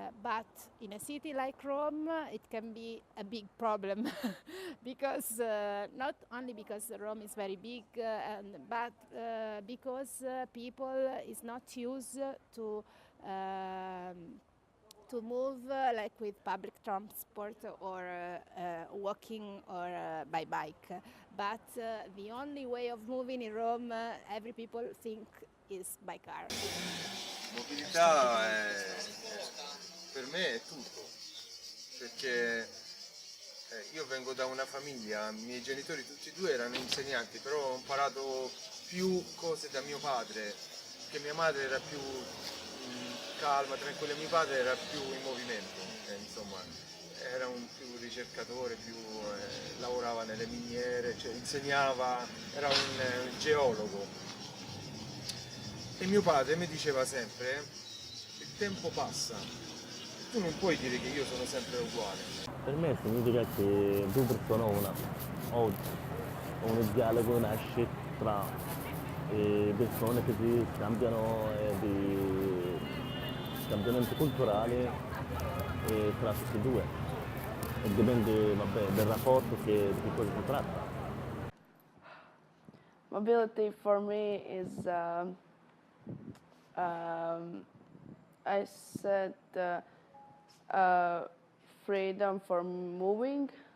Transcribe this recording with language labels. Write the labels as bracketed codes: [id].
[en] but in a city like Rome, it can be a big problem because not only because Rome is very big, but because people is not used to move like with public transport or walking or by bike. But the only way of moving in Rome, every people think is by car. [it] Mobilità per me è tutto, perché io vengo da una famiglia, i miei genitori tutti e due erano insegnanti, però ho imparato più cose da mio padre, che mia madre era più calma, tranquilla, mio padre era più in movimento, insomma era un più ricercatore, lavorava nelle miniere, cioè insegnava, era un geologo. E mio padre mi diceva sempre, il tempo passa, tu non puoi dire che io sono sempre uguale. Per me significa che due persone oggi, un dialogo nasce tra persone che si scambiano di cambiamento culturale tra tutti e due. E dipende del rapporto di cui si tratta. [en] Mobility for me is, I said, freedom for moving.